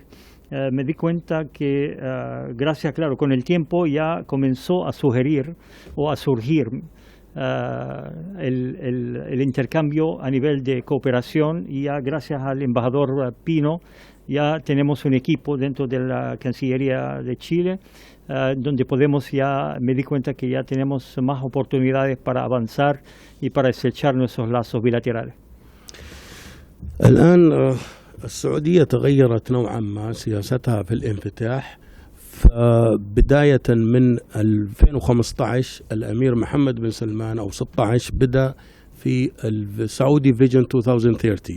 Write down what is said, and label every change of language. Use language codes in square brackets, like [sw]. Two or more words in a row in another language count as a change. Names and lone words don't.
[es] Me di cuenta que gracias, claro, con el tiempo ya comenzó a sugerir o a surgir el intercambio a nivel de cooperación, y ya gracias al embajador Pino ya tenemos un equipo dentro de la Cancillería de Chile donde me di cuenta que ya tenemos más oportunidades para avanzar y para estrechar nuestros lazos bilaterales. [ar] الآن السعودية تغيرت نوعا ما سياستها في الانفتاح. فبداية من 2015 الأمير محمد بن سلمان أو 16 بدأ في السعودي فيجن 2030.